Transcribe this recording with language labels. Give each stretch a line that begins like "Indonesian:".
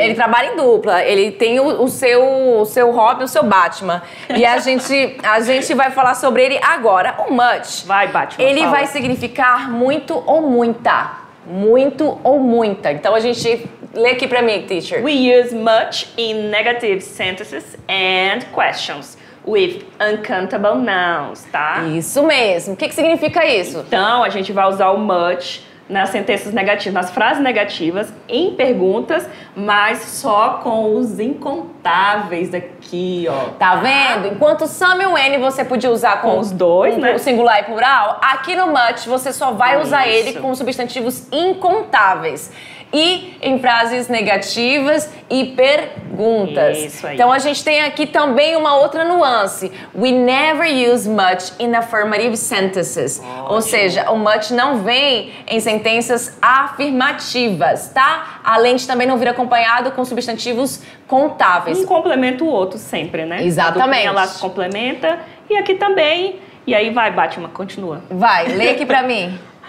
Portuguese: Ele trabalha em dupla. Ele tem o seu Robin, o seu Batman. E a gente vai falar sobre ele agora. O much. Vai, Batman. Ele vai significar muito ou muita. Muito ou muita. Então a gente lê aqui pra mim, teacher.
English: We use much in negative sentences and questions with uncountable nouns, tá?
Portuguese: Isso mesmo. O que significa isso? Então a gente vai usar o much nas sentenças negativas, nas frases negativas, em perguntas, mas só com os incontáveis aqui, ó. Tá vendo? Enquanto some e o N você podia usar com os dois, né? O singular e plural, aqui no much você só vai usar ele com substantivos incontáveis. E em frases negativas e perguntas. Isso aí. Então a gente tem aqui também uma outra nuance.
English: We never use much in affirmative sentences.
Portuguese: Ótimo. Ou seja, o much não vem em sentenças afirmativas, tá? Além de também não vir acompanhado com substantivos contáveis. Um complementa o outro sempre, né? Exatamente. Ela se complementa. E aqui também. E aí vai, Batman, continua. Vai, lê aqui pra mim.